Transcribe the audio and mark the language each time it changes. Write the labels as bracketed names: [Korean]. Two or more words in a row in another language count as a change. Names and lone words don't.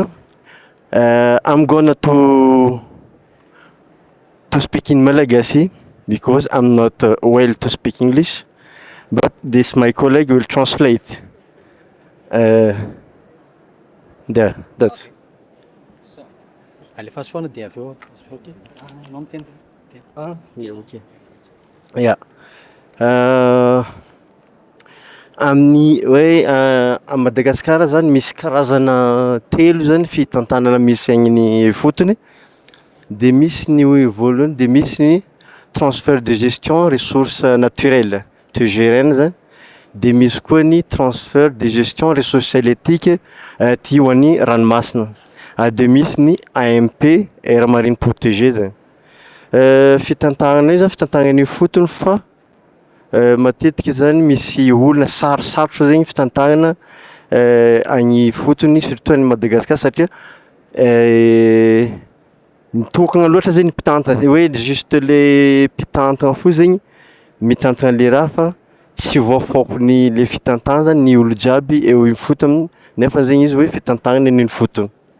[English] I'm gonna to speak in Malagasy because I'm not well to speak English, but this my colleague will translate. There, that's. Allez, fast forward there. Okay. Yeah, okay. Yeah. [Malagasy] Amin'ny hoe a Madagasikara zany misy karazana telo zany fitantanana misy agny fotony, de misy ny hoe voalohany, de misy ny [French] transfert de gestion ressources naturelles [Malagasy] TGRN zany, de misy koa ny [French] transfert de gestion ressources halieutiques [Malagasy] ty ho an'ny ranomasina, de misy ny AMP [French] aire marine protégée [Malagasy] zany. Fitantagnana io zany fitantagnany fotony fa matetika zany misy olona sarosarotra zegny fitantagnana agny fotony surtout any Madagasikara satria mitokagna loatra zegny mpitantana hoe juste le mpitantana fo zegny mitantana le raha fa tsy voafaokon'ny le fitantana zany ny olo jiaby eo ifotony nefa zegny izy hoe fitantagnana ny fotony.